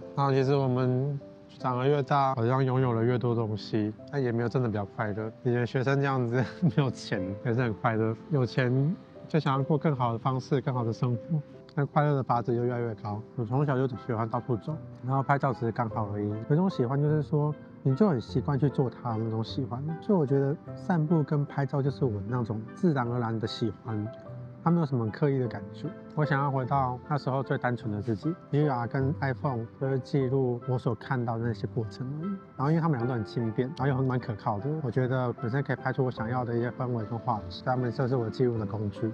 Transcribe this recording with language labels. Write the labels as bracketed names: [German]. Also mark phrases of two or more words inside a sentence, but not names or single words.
[Chinese] 然後其實我們長得越大，好像擁有了越多東西，但也沒有真的比較快樂。以前學生這樣子沒有錢也是很快樂，有錢就想要過更好的方式，更好的生活。那快樂的法值就越來越高。我從小就喜歡到處走，然後拍照只是剛好而已。有一種喜歡就是說，你就很習慣去做它那種喜歡。所以我覺得散步跟拍照就是我那種自然而然的喜歡。它沒有什麼刻意的感覺。我想要回到那時候最單純的自己。VR 跟 iPhone 就是記錄我所看到的那些過程而已。然後因為他們倆都很輕便，然後又很蠻可靠的，我覺得本身可以拍出我想要的一些氛圍跟畫質。他們這是我記錄的工具。